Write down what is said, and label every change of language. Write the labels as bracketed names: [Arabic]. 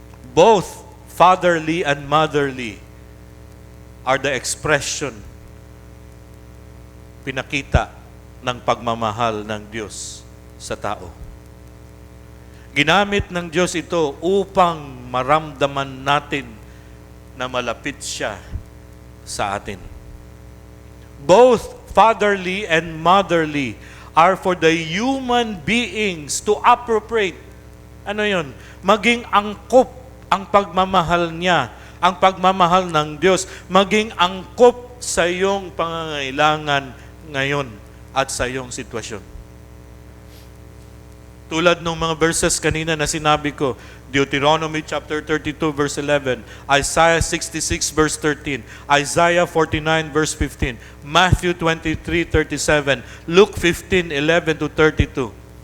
[English] Both fatherly and motherly are the expression, [Filipino] pinakita ng pagmamahal ng Diyos sa tao. Ginamit ng Diyos ito upang maramdaman natin na malapit siya sa atin. [English] Both fatherly and motherly are for the human beings to appropriate. [Filipino] Ano yun? Maging angkop ang pagmamahal niya, ang pagmamahal ng Diyos, maging angkop sa iyong pangangailangan ngayon at sa iyong sitwasyon. Tulad ng mga verses kanina na sinabi ko, Deuteronomy chapter 32 verse 11, Isaiah 66 verse 13, Isaiah 49 verse 15, Matthew 23:37, Luke 15:11 to 32.